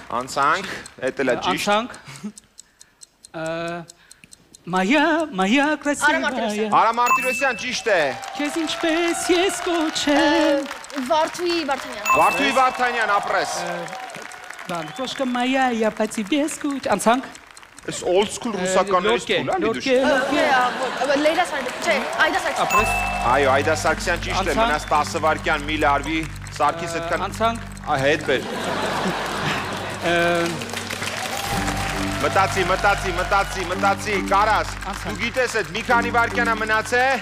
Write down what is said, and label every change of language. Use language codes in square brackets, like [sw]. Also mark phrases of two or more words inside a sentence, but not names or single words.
[hy] Էդ էլ է ճիշտ։ Անցանք Մայա, կրասիվայա Արա Մարտիրոսյան, ճիշտ է։ Քեզ ինչպես ես կոչեմ Վարդուի Վարդանյան Վարդուի Վարդանյան, ապրես։ [ru] Տрошка моя, я по тебе скуч Անցանք [hy] Այս [en] old school [hy] ռուսականներից փուլ է լիդուշ։ Լեյլա Սարգսյան, չէ, Այդա Սարգսյան։ Ապրես։ Այո, Այդա Սարգսյան ճիշտ է, մնաց 10 վայրկյան, մի լարվի, Սարգիս այդքան։ Անցանք։ Հետ բեր։ Մտածի, կարաս։ Դու գիտես այդ մի քանի վայրկյան է մնացել։